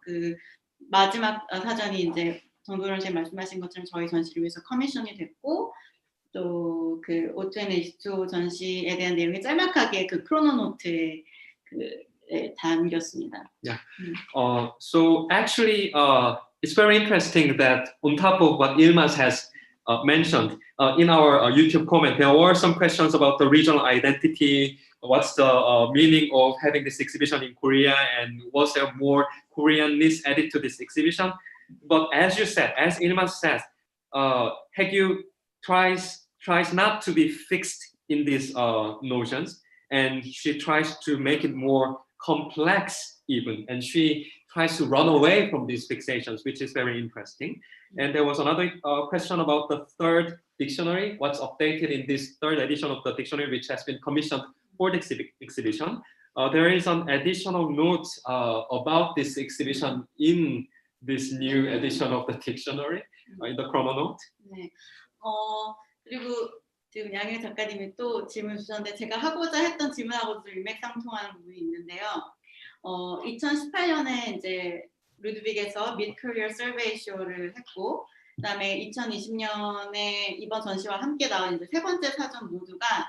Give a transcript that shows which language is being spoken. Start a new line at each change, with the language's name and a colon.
Korean: 그 마지막 사전이 이제 정도원 선생님 말씀하신 것처럼 저희 전시를 위해서 커미션이 됐고 또 그 O2 H2O 전시에 대한 내용이 짤막하게 그 크로노 노트에 담겼습니다.
English: Yeah. So actually, it's very interesting that on top of what Ilmaz has mentioned in our YouTube comment, there were some questions about the regional identity. What's the meaning of having this exhibition in Korea, and was there more Koreanness added to this exhibition? But as you said, as Ilmaz says, Haegyu tries not to be fixed in these notions, and she tries to make it more complex even, and she tries to run away from these fixations, which is very interesting. And there was another question about the third dictionary, what's updated in this third edition of the dictionary, which has been commissioned for the exhibition. There is an additional note about this exhibition in this new edition of the dictionary, in the Chrono Note.
Korean: 네. 그리고 지금 양일 작가님이 또 질문 주셨는데 제가 하고자 했던 질문하고도 일맥상통하는 부분이 있는데요. 2018년에 이제 루드빅에서
English: Mid Career Survey Show
Korean: 를 했고, 그다음에 2020년에 이번 전시와 함께 나온 이제 세 번째 사전 모두가